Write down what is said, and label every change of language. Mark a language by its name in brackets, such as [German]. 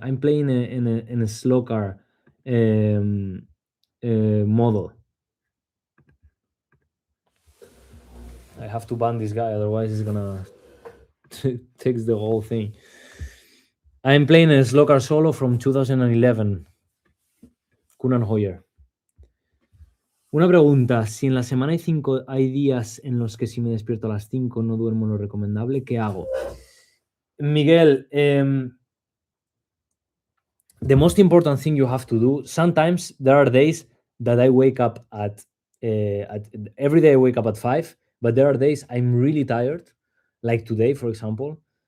[English] I'm playing in a slow car um, model. I have to ban this guy, otherwise he's gonna takes the whole thing. I'm playing a slow car solo from 2011. Kunan Hoyer. [Spanish] Una pregunta, si en la semana hay días en los que si me despierto a las 5 no duermo lo recomendable, ¿qué hago? [English] Miguel, the most important thing you have to do, sometimes there are days that I wake up at every day I wake up at 5, but there are days I'm really tired, like today, for example.